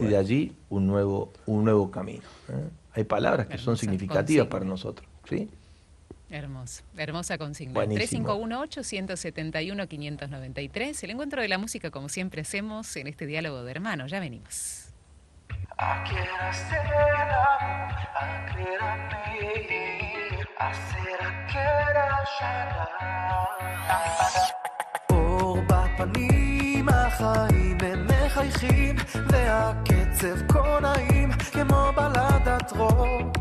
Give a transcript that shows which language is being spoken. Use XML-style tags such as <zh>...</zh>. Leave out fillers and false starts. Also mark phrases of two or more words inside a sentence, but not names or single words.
<es>bueno. de allí un nuevo camino? Hay palabras que son Hermosa significativas consigna. para nosotros, ¿sí? Hermoso, hermosa consigna. Buenísimo. 3518-171-593, el encuentro de la música como siempre hacemos en este diálogo de hermanos. Ya venimos.</es> <he>אור בפנים, החיים הם מחייכים, והקצב כה נעים כמו בלדת רוק.</he>